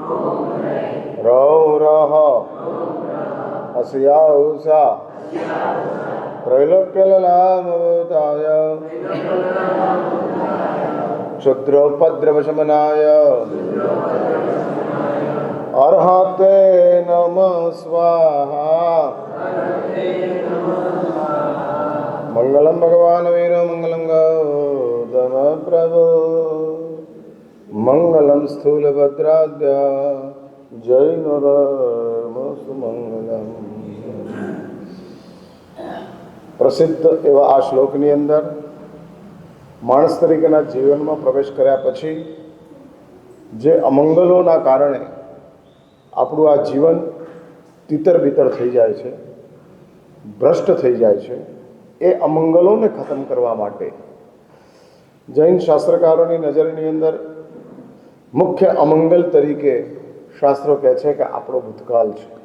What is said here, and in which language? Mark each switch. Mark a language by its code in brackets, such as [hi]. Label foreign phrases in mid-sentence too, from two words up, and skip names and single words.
[sa] रौरः अस्या उषा त्रैलोक्यललामभूताय क्षुद्रोपद्रवशमनाय अर्हते नमः स्वाहा। मंगलम भगवान वीरो मंगलम गौतम प्रभु मंगलम स्थूलभद्राद्य जैन धर्मस्तु मंगलम। [gu] પ્રસિદ્ધ એવા આ શ્લોકની અંદર માણસ તરીકેના જીવનમાં પ્રવેશ કર્યા પછી જે અમંગલોના કારણે આપણું આ જીવન તિતર બિતર થઈ જાય છે, ભ્રષ્ટ થઈ જાય છે, એ અમંગલોને ખતમ કરવા માટે જૈન શાસ્ત્રકારોની નજરની અંદર મુખ્ય અમંગલ તરીકે શાસ્ત્રો કહે છે કે આપણો ભૂતકાળ છે.